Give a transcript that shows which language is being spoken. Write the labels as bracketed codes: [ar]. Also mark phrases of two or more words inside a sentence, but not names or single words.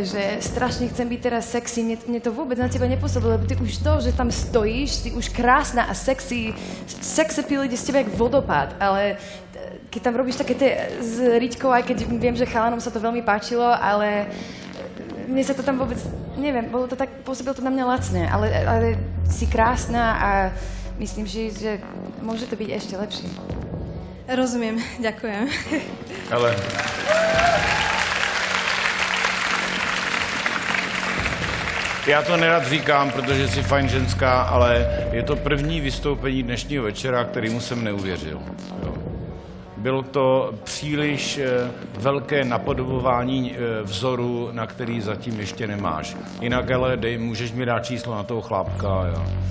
[sk] že strašne chcem byť teraz sexy, mne to vôbec na teba nepôsobilo, lebo ty už to, že tam stojíš, si už krásna a sexy, [en] sex appeal [sk] ide z teba jak vodopád, ale keď tam robíš také tie s Riťkou, aj keď viem, že chalanom sa to veľmi páčilo, ale mne sa to tam vôbec, neviem, bolo to tak, pôsobilo to na mňa lacné, ale si krásna a myslím si, že môže to byť ešte lepšie. Rozumiem, ďakujem. Ale... [cs] Já to nerad říkám, protože jsi fajn ženská, ale je to první vystoupení dnešního večera, kterému jsem neuvěřil. Jo. Bylo to příliš velké napodobování vzoru, na který zatím ještě nemáš. Jinak, ale můžeš mi dát číslo na toho chlápka, jo.